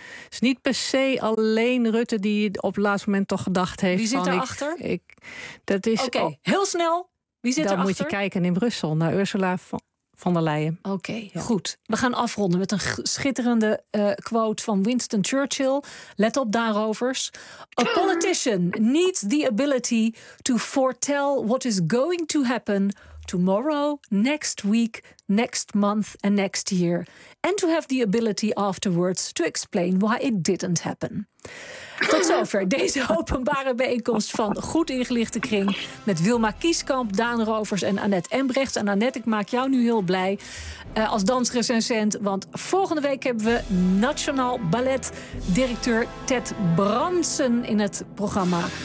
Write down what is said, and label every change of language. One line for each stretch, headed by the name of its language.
Dutch: Het is niet per se alleen Rutte die op het laatste moment toch gedacht heeft. Wie zit erachter? Oké, heel snel. Wie zit dan erachter? Moet je kijken in Brussel naar Ursula van der Leyen. Oké, ja. Goed. We gaan afronden met een schitterende quote van Winston Churchill. Let op daarovers.
English: A politician needs the ability to foretell what is going to happen tomorrow, next week, next month and next year. And to have the ability afterwards to explain why it didn't happen.
Dutch: Tot zover deze openbare bijeenkomst van Goed Ingelichte Kring met Wilma Kieskamp, Daan Rovers en Annette Embrechts. En Annette, ik maak jou nu heel blij als dansrecensent, want volgende week hebben we Nationaal Ballet directeur Ted Bransen in het programma.